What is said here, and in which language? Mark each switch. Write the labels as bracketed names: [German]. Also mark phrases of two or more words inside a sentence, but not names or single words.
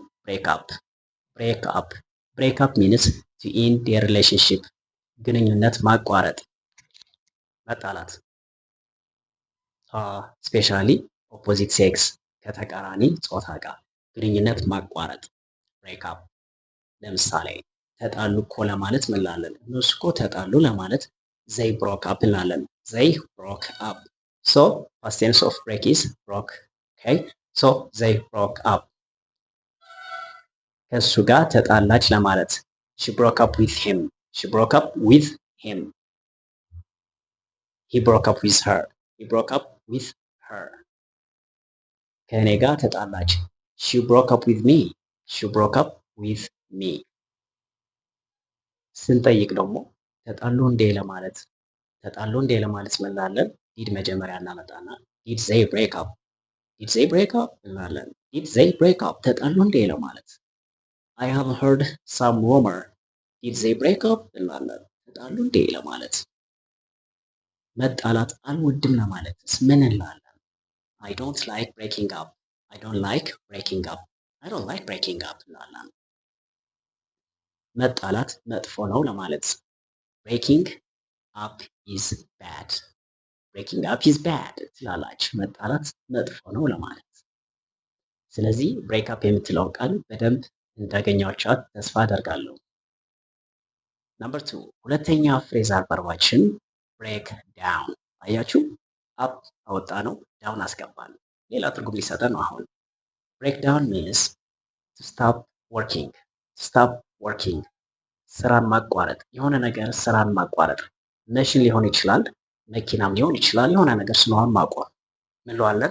[English] Break up. Break up break up means to end their relationship [Amharic] ግንኙነት ማቋረጥ፣ መጣላት። [English] especially opposite sex [Amharic] ከተቃራኒ ጾታ ጋር ግንኙነት ማቋረጥ [English] break up። [Amharic] ለምሳሌ ተጣሉ እኮ ለማለት ምን እንላለን? እነሱ እኮ ተጣሉ ለማለት [English] they broke up እንላለን። They broke up. So past tense of break is broke. Okay so they broke up። [Amharic] ከእሱ ጋር ተጣላች ለማለት [English] She broke up with him። She broke up with him. He broke up with her. He broke up with her. [Amharic] ከእኔ ጋር ተጣላች። [English] She broke up with me. She broke up with me. [Amharic] ስንጠይቅ ደግሞ ተጣሉ እንዴ ለማለት ምን እንላለን? [English] ዲድ [Amharic] መጀመሪያ እናመጣና [English] Did they break up. Did they break up እንላለን። Did they break up [Amharic] ተጣሉ እንዴ ለማለት [English] I have heard some rumor. Did they break up [Amharic] እንላለን። ተጣሉ እንዴ ለማለት። መጣላት አልወድም ለማለትስ ምን እንላለን? [English] I don't like breaking up. I don't like breaking up. I don't like breaking up [Amharic] እንላለን። መጣላት መጥፎ ነው ለማለት [English] breaking up is bad. breaking up is bad [Amharic] ትላላችሁ። መጣላት መጥፎ ነው ለማለት። ስለዚህ [English] break up [Amharic] የምትለው ቃል በደንብ እንዳገኛችኋት ተስፋ አደርጋለሁ። ነምበር 2 ሁለተኛ [English] phrasal verb break down። [Amharic] አያችሁ፣ አፕ አወጣ ነው፣ ዳውን አስገባን። ሌላ ትርጉም ሊሰጠን ነው። አሁን [English] Break down means to stop working. Stop working [Amharic] ስራን ማቋረጥ፣ የሆነ ነገር ስራን ማቋረጥ። መሽን ሊሆን ይችላል፣ መኪናም ሊሆን ይችላል። የሆነ ነገር ስለሆን ማቆም ምን እንለዋለን?